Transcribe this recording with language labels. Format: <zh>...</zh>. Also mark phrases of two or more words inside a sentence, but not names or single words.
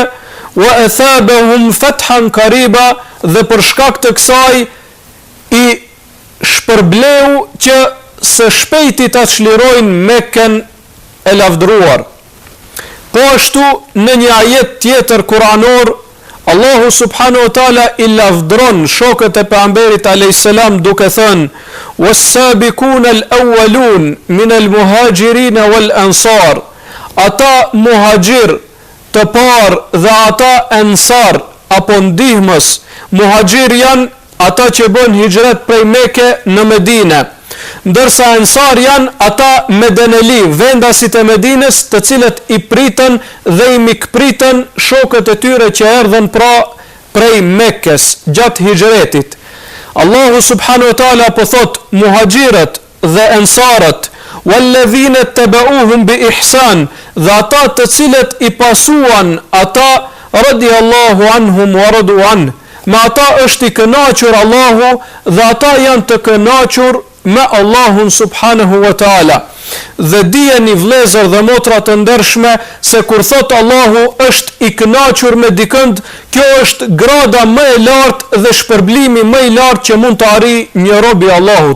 <ar>وأثابهم فتحا قريبا,</ar> <sq>dhe për shkak të kësaj i shpërbleu që së shpejti ta çlirojnë Mekën e lavdruar. Po ashtu në një ajet tjetër kuranor, Allahu</sq> <ar>سبحانه وتعالى</ar> <sq>i lavdron shokët e pejgamberit</sq> <ar>عليه السلام</ar> <sq>duke thënë:</sq> <ar>"والسابقون الأولون من المهاجرين والأنصار."</ar> <sq>Ata muhajir të parë dhe ata ansar apo ndihmës. Muhajir janë ata që bën hijret prej Mekë në Medinë, ndërsa ansar janë ata medeneli, vendasit e Medinës, të cilët i pritën dhe i mikpritën shokët e tyre që erdhën prej Mekës gjatë hijretit. Allahu</sq> <ar>سبحانه وتعالى</ar> <sq>po thot muhajirët dhe ansarët:</sq> <ar>"والذين اتبعوهم بإحسان",</ar> <sq>dhe ata të cilët i pasuan ata,</sq> <ar>رضي الله عنهم ورضوا عن.</ar> <sq>Me ata është i kënaqur Allahu dhe ata janë të kënaqur me Allahun</sq> <ar>سبحانه وتعالى.</ar> <sq>Dhe dijeni vëllezër dhe motra të ndershme se kur thot Allahu është i kënaqur me dikënd, kjo është grada më e lartë dhe shpërblimi më i lartë që mund të arrijë një rob i Allahut.</sq>